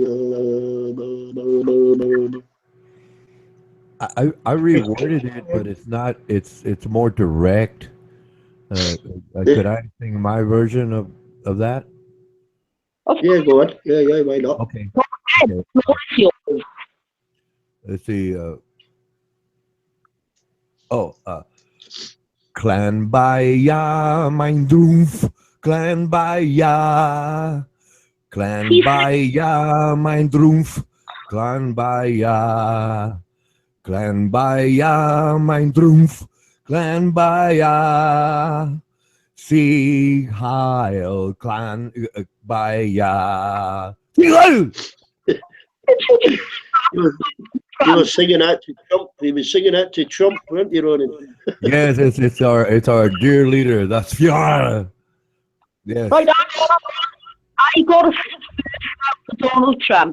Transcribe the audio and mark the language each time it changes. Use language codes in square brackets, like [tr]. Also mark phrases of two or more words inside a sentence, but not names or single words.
[en] I reworded it, but it's not. It's more direct. Could I sing my version of that? Yeah, go on. Yeah, why not? Okay. Okay. Let's see. [de] Clan Baya, mein Drumpf. Clan Baya. Clan Baya, mein Drumpf. Clan Baya. Clan Baya, mein Drumpf. Clan Baya. Sieg Heil, Clan Baya. [en] You were singing that to Trump. He was singing that to Trump, weren't you, Ronan? Yes, it's our dear leader. That's Fiara. Yes. Right, I got a for Donald Trump.